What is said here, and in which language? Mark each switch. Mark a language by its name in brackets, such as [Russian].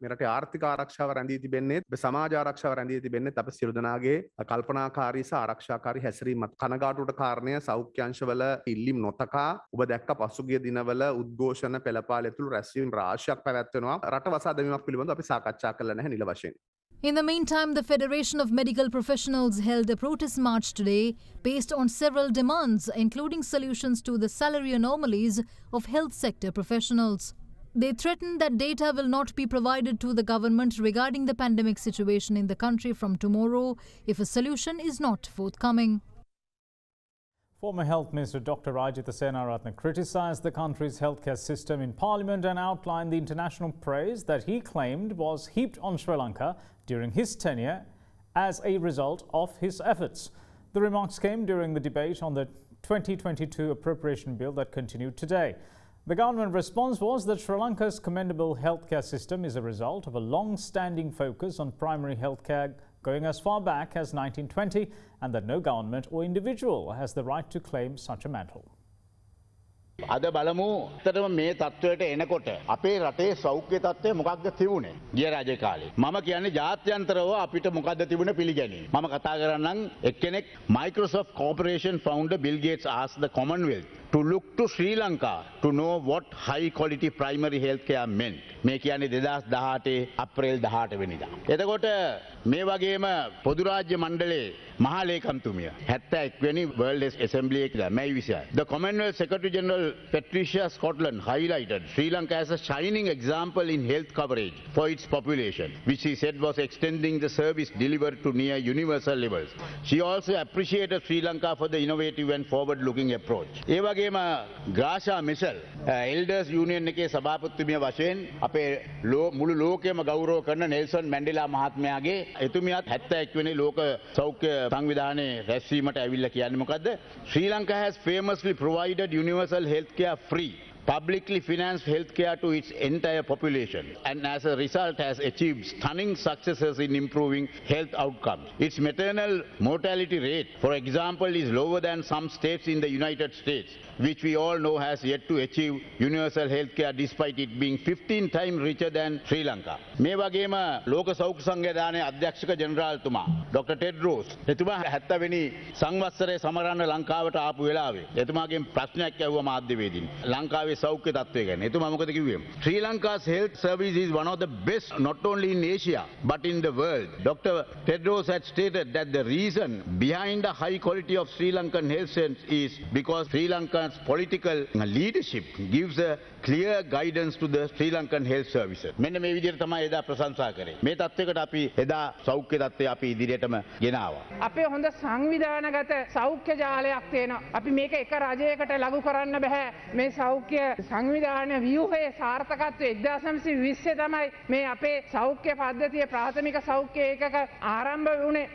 [Sinhala] මේ රටේ ආර්ථික ආරක්ෂාව රැඳී තිබෙන්නේ සමාජ ආරක්ෂාව රැඳී තිබෙන්නේ අප සියලු දෙනාගේ කල්පනාකාරී සහ ආරක්ෂාකාරී හැසිරීමත්. කනගාටුවට කාරණය සෞඛ්‍ය අංශවල ඉල්ලීම් නොතකා ඔබ දැක්ක පසුගිය දිනවල උද්ඝෝෂණ පෙළපාලි තුල රැස්වීම් රාශියක් පැවැත්වෙනවා. රට වසා දැමීමක් පිළිබඳව අපි සාකච්ඡා කළා නැහැ නිල වශයෙන්. [English] In the meantime, the Federation of Medical Professionals held a protest march today based on several demands, including solutions to the salary anomalies of health sector professionals. They threatened that data will not be provided to the government regarding the pandemic situation in the country from tomorrow if a solution is not forthcoming. Former Health Minister Dr. Rajitha Senaratne criticised the country's healthcare system in Parliament and outlined the international praise that he claimed was heaped on Sri Lanka during his tenure as a result of his efforts. The remarks came during the debate on the 2022 appropriation bill that continued today. The government response was that Sri Lanka's commendable healthcare system is a result of a long-standing focus on primary healthcare going as far back as 1920, and that no government or individual has the right to claim such a mantle. [Sinhala] අද බලමු ඇත්තටම මේ තත්වයට එනකොට අපේ රටේ සෞඛ්‍ය තත්ත්වය මොකක්ද තිබුණේ ගිය රජ කාලේ මම කියන්නේ ජාත්‍යන්තරව අපිට මොකක්ද තිබුණේ පිළිගැනීම මම කතා කරන්නම් එක්කෙනෙක් [English] Microsoft Corporation founder Bill Gates asked the Commonwealth to look to Sri Lanka to know what high quality primary healthcare meant. [Sinhala] මේ කියන්නේ 2018 අප්‍රේල් 18 වෙනිදා. එතකොට මේ වගේම පොදු රාජ්‍ය මණ්ඩලයේ මහා ලේකම්තුමිය 71 වෙනි World Assembly එකේ මැයි 20. [English] The Commonwealth Secretary General Patricia Scotland highlighted Sri Lanka as a shining example in health coverage for its population, which she said was extending the service delivered to near universal levels. She also appreciated Sri Lanka for the innovative and forward-looking approach. [Sinhala] ඒ වගේම ග්‍රාෂා Michelle elders union එකේ සභාපතිතුමිය වශයෙන් අපේ මුළු ලෝකෙම ගෞරව කරන Nelson Mandela මහත්මයාගේ එතුමියත් 71 වෙනි ලෝක සෞඛ්‍ය සංවිධානයේ රැස්වීමට ඇවිල්ලා කියන්නේ මොකද්ද? [English] Sri Lanka has famously provided universal healthcare free, publicly financed healthcare to its entire population, and as a result has achieved stunning successes in improving health outcomes. Its maternal mortality rate, for example, is lower than some states in the United States, which we all know has yet to achieve universal healthcare despite it being 15 times richer than Sri Lanka. [Sinhala] මේ වගේම ලෝක සෞඛ්‍ය සංවිධානයේ අධ්‍යක්ෂක ජෙනරාල්තුමා doctor ටෙඩ්රෝස් එතුමා 70 වෙනි සංවත්සරයේ සමරන්න ලංකාවට ආපු වෙලාවේ එතුමාගෙන් ප්‍රශ්නයක් ඇහුවා මාධ්‍යවේදීන් ලංකාවේ සෞඛ්‍ය තත්ත්වය ගැන. එතුමා මොකද කිව්වේ? [English] Sri Lanka's health service is one of the best not only in Asia but in the world. Dr. Tedros had stated that the reason behind the high quality of Sri Lankan health service is because Sri Lanka's political leadership gives a clear guidance to the Sri Lankan health services. [Sinhala] මෙන්න මේ විදිහට තමයි එදා ප්‍රශංසා කරේ. මේ තත්ත්වයකට අපි එදා සෞඛ්‍ය තත්ත්වය අපි ඉදිරියටම ගෙනාවා. අපේ හොඳ සංවිධානගත සෞඛ්‍ය ජාලයක් තියෙනවා. අපි මේක එක රජයකට ලඝු කරන්න බෑ. මේ සෞඛ්‍ය සංවිධාන ව්‍යුහයේ සාර්ථකත්වය 1920 තමයි මේ අපේ සෞඛ්‍ය පද්ධතිය ප්‍රාථමික සෞඛ්‍ය ඒකක ආරම්භ වුණේ.